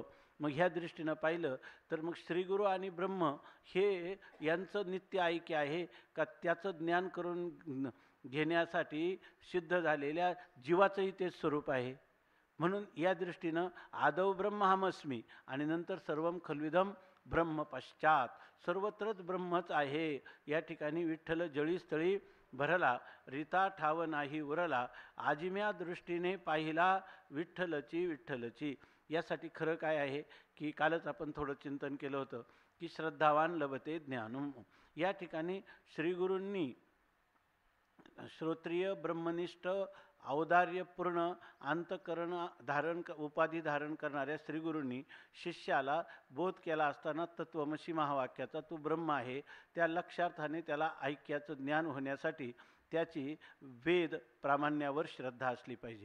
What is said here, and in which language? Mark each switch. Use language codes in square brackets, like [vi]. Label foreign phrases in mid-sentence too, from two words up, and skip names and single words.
[mr] मग ह्या दृष्टीनं पाहिलं तर मग श्रीगुरु आणि ब्रह्म हे यांचं नित्य ऐक्य आहे का? त्याचं ज्ञान करून घेण्यासाठी सिद्ध झालेल्या जीवाचंही तेच स्वरूप आहे. म्हणून या दृष्टीनं [sa] आदौ ब्रह्माहमस्मी [mr] आणि नंतर [sa] सर्वम खल्विदम ब्रह्म पश्चात, [mr] सर्वत्रच ब्रह्मच आहे. या ठिकाणी विठ्ठल जळीस्थळी भरला, रीता ठाव नाही उरला, आजिम्या दृष्टीने पाहिला विठ्ठलची विठ्ठलची. यासाठी खरं काय आहे की कालच आपण थोडं चिंतन केलं होतं की [sa] श्रद्धावान लभते ज्ञानम. [mr] या ठिकाणी श्रीगुरूंनी श्रोत्रिय ब्रह्मनिष्ठ औदार्यपूर्ण अंतकरण उपाधी धारण करणाऱ्या श्रीगुरूंनी शिष्याला बोध केला असताना तत्वमसी महावाक्याचा तू ब्रह्म आहे त्या लक्षार्थाने त्याला ऐक्याचं ज्ञान होण्यासाठी त्याची वेद प्रामाण्यावर श्रद्धा असली पाहिजे.